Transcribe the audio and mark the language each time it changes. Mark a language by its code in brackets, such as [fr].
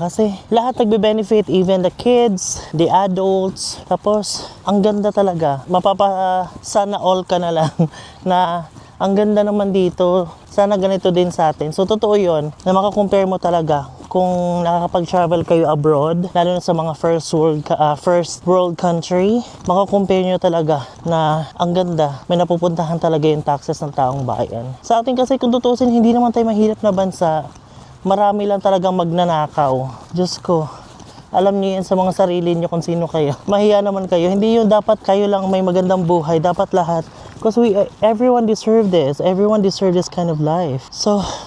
[tl] Kasi lahat nagbe-benefit, [en] even the kids, the adults. [tl] Tapos, ang ganda talaga. Sana all ka na lang na ang ganda naman dito. Sana ganito din sa atin. So, totoo yun na makakompare mo talaga kung nakakapag-travel kayo abroad, lalo na sa mga [en] first world country, [tl] makakompare nyo talaga na ang ganda. May napupuntahan talaga yung taxes ng taong bayan. Sa atin kasi kung tutusin, hindi naman tayo mahirap na bansa. Marami lang talagang magnanakaw. Diyos ko. Alam niyo yan sa mga sarili niyo kung sino kayo. Mahiya naman kayo. Hindi yun dapat kayo lang may magandang buhay. Dapat lahat. [en] Because everyone deserve this. Everyone deserve this kind of life. So,